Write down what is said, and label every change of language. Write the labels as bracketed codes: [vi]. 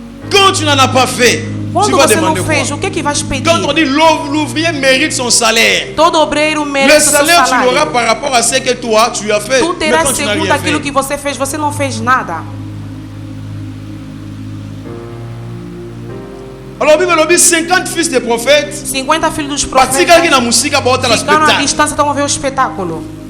[fr] Quand tu n'en as pas fait, tu vas demander quoi? Quand on dit l'ouvrier mérite son salaire, le salaire tu l'auras par rapport à ce que toi tu as fait. [pt] Tu terás segundo aquilo que você fez, você não fez nada. [fr] Alors, Bible dit 50 fils de prophètes. [pt] 50 filhos dos profetas. Ficaram à distância, estão a ver o espetáculo.